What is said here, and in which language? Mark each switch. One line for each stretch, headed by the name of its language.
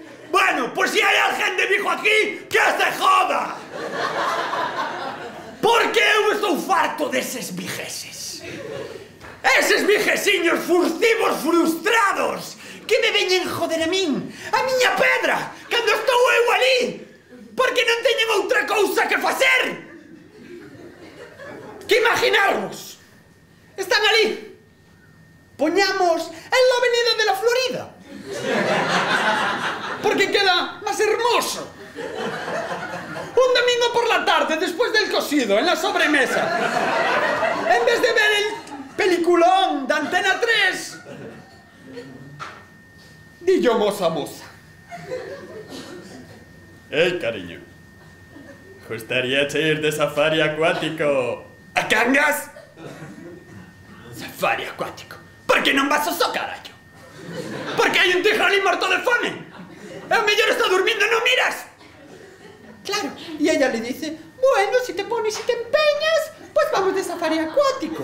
Spanish: Bueno, pues si hay
Galician: alguén
Spanish: de Vigo aquí, que se joda.
Galician: Porque eu estou farto deses vigueses. Eses viguesiños furtivos frustrados que me veñen joder a min, a miña pedra, cando estou eu ali, porque non teñen outra cousa que facer que imaginarvos. Están ali.
Spanish: Poñamos en la avenida de la Florida, porque queda más hermoso. Un domingo por la tarde, después del cocido, en la sobremesa, en vez de ver el peliculón de Antena 3, di yo moza moza.
Galician: Cariño, gustaría ir de safari acuático a Cangas? Safari acuático. Por que non vas ao só, carallo? Porque hai un tigre ali morto de fome. É o mellor está dormindo, non miras?
Spanish: Claro, y ella le dice, bueno, si te pones y te empeñas, pues vamos de safari acuático.